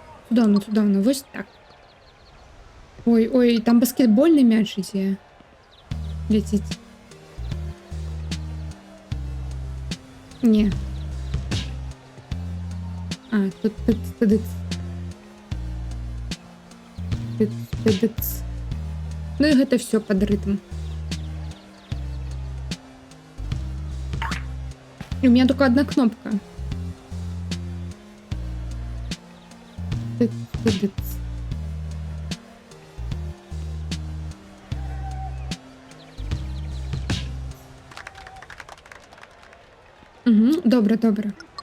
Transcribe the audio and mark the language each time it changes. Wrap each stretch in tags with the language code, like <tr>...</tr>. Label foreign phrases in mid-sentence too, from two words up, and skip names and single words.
<uk>цудовно. Ось так. Ой, там баскетбольний м'яч іде. Летить. Ні. А, тут тидиц. Тидиц.</uk> <be>Ну і гэта все пад рытм.</be> <ru>И у меня только одна кнопка. Тидиц.</ru> <uk>Угу, добре.</uk>